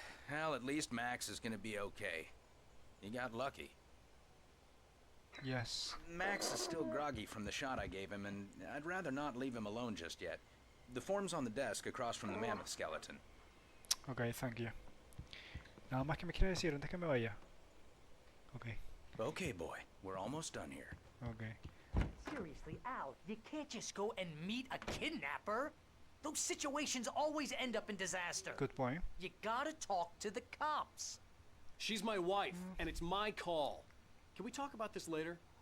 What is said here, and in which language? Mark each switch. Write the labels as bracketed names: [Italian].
[English] Well, at least Max is gonna be okay. He got lucky. Yes. Max is still groggy from the shot I gave him, and I'd rather not leave him alone just yet. The form's on the desk across from the mammoth skeleton. Ok, thank you. [Spanish] Nada más que me quiere decir antes que me vaya. [English] Ok. Okay, boy. We're almost done here. Ok. Seriously, Al, you can't just go and meet a kidnapper. Those situations always end up in disaster. Good point. You gotta talk to the cops. She's my wife, and it's my call. Can we talk about this later?